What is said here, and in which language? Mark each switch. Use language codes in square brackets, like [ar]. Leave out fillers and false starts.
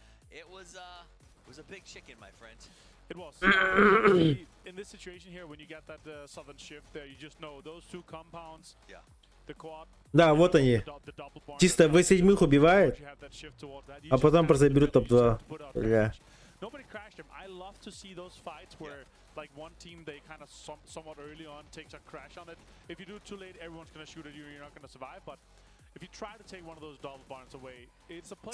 [en] It was a big chicken, my friend. It was. In this situation here, when you get that southern shift there, you just know those two compounds. Yeah. The quad. [ru] Да, вот они. Чисто V7 убивает, а потом просто берут топ-2. Бля. [en] Nobody crashed him. I love to see those fights where, like, one team they kind of somewhat early on takes a crash on it. If you do it too late, everyone's gonna shoot at you. You're not gonna survive. But if you try to take one of those double barns away, it's a play.